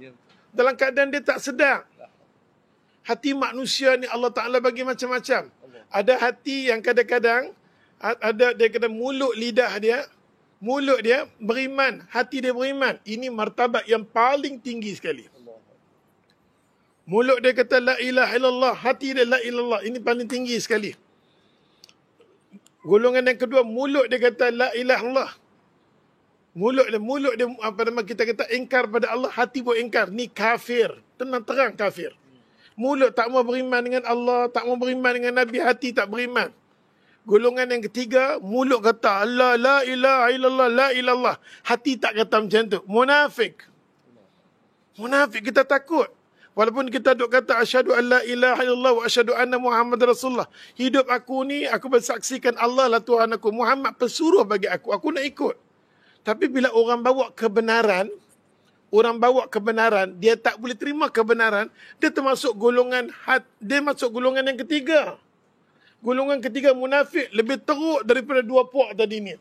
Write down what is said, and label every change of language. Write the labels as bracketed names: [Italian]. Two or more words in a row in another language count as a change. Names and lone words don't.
[Malay] Dalam keadaan dia tak sedar. Hati manusia ni Allah Ta'ala bagi macam-macam. Ada hati yang kadang-kadang, dia kata mulut dia beriman, hati dia beriman. Ini martabat yang paling tinggi sekali. Mulut dia kata [Arabic] لا إله إلا الله, [Malay] hati dia [Arabic] لا إلا الله. [Malay] Ini paling tinggi sekali. Golongan yang kedua, mulut dia kata [Arabic] لا إله إلا الله, [Malay] Mulut dia apa nama kita kata ingkar pada Allah, hati pun ingkar. Ni kafir. Tenang terang kafir. Mulut tak mau beriman dengan Allah, tak mau beriman dengan Nabi, hati tak beriman. Golongan yang ketiga, mulut kata Allah, [Arabic] لا إله إلا الله، لا إلا الله. [Malay] Hati tak kata macam tu. Munafik. Munafik, kita takut. Walaupun kita duk kata [Arabic] أشهد أن لا إله إلا الله وأشهد أن محمد رسول الله. [Malay] Hidup aku ni, aku bersaksikan Allah lah Tuhan aku. Muhammad pesuruh bagi aku nak ikut. Tapi bila orang bawa kebenaran, dia tak boleh terima kebenaran, dia termasuk golongan yang ketiga. Golongan ketiga munafik lebih teruk daripada dua puak tadi ni.